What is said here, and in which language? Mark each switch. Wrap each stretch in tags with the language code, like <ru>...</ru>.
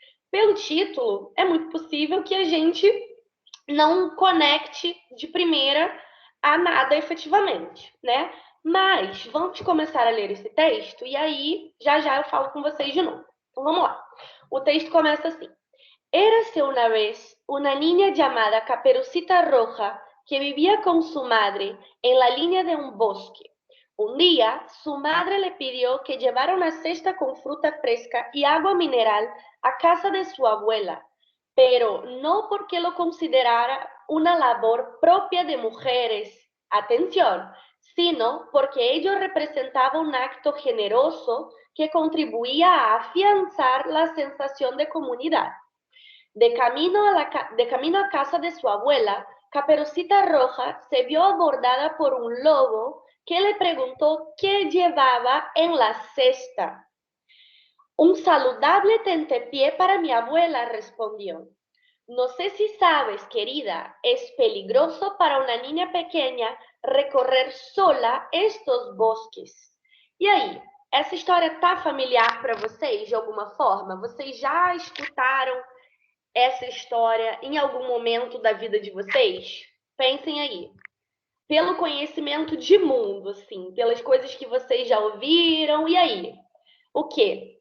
<pt>Pelo título, é muito possível que a gente não conecte de primeira a nada efetivamente, né? Mas vamos começar a ler esse texto e aí já já eu falo com vocês de novo. Então vamos lá. O texto começa assim:</pt> <es>Érase una vez una niña llamada Caperucita Roja que vivía con su madre en la línea de un bosque. Un día, su madre le pidió que llevara una cesta con fruta fresca y agua mineral a casa de su abuela, pero no porque lo considerara una labor propia de mujeres, atención, sino porque ello representaba un acto generoso que contribuía a afianzar la sensación de comunidad. De camino a casa de su abuela, Caperucita Roja se vio abordada por un lobo que le preguntó qué llevaba en la cesta. Un saludable tentepié para mi abuela, respondió. No sé si sabes, querida, es peligroso para una niña pequeña recorrer sola estos bosques.</es> <pt>E aí, essa história tá familiar para vocês de alguma forma? Vocês já escutaram essa história em algum momento da vida de vocês? Pensem aí. Pelo conhecimento de mundo, assim, pelas coisas que vocês já ouviram, e aí? O quê?</pt>